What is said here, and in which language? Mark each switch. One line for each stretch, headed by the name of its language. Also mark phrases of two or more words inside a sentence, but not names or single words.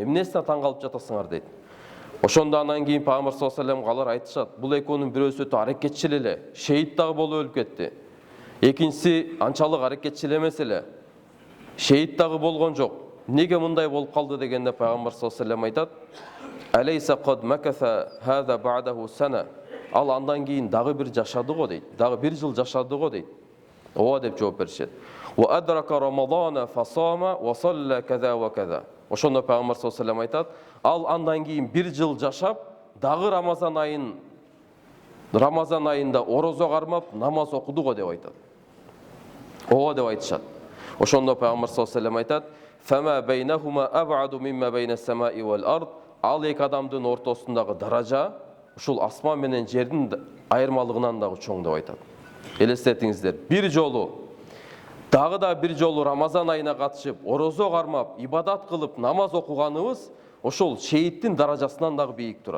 Kyrgyz: Эмнесине таң калып жатасыңар дейт. Ошондо анан кийин пайгамбар
Arabic: صلى الله عليه وسلم
Kyrgyz: алар айтышат: "Бул экөөнүн бирөөсү өтө аракетчил эле, шейит дагы болуп өлүп кетти. Экинчиси анчалык аракетчил эмес эле, шейит дагы болгон жок. Неге мындай болуп калды?" дегенде пайгамбар
Arabic: صلى الله عليه وسلم
Kyrgyz: айтат:
Arabic: "أليس قد مكث هذا بعده سنة".
Kyrgyz: Ал андан кийин дагы бир жашады го дейт. Дагы 1 жыл жашады го дейт. Ооба деп жооп беришет.
Arabic: "وأدرك رمضان فصام وصلى كذا وكذا".
Kyrgyz: Ошондо пайгамбар
Arabic: صلى الله عليه وسلم
Kyrgyz: айтат: "Ал андан кийин 1 жыл жашап, дагы Рамазан айында орозо кармап, намаз окуду го" деп айтат. Ооба деп айтышат. Ошондо пайгамбар
Arabic: صلى الله عليه وسلم
Kyrgyz: айтат:
Arabic: "فما بينهما أبعد مما بين السماء والأرض".
Kyrgyz: Ал эки адамдын ортосундагы даража ушул асман менен жердин айырмалыгынан дагы чоң деп айтат. Элестетиңиздер, дагы да бир жолу Рамазан айына катышып, орозо кармап, ибадат кылып, намаз окуганыбыз ошол шейиттин даражасынан дагы бийик турат.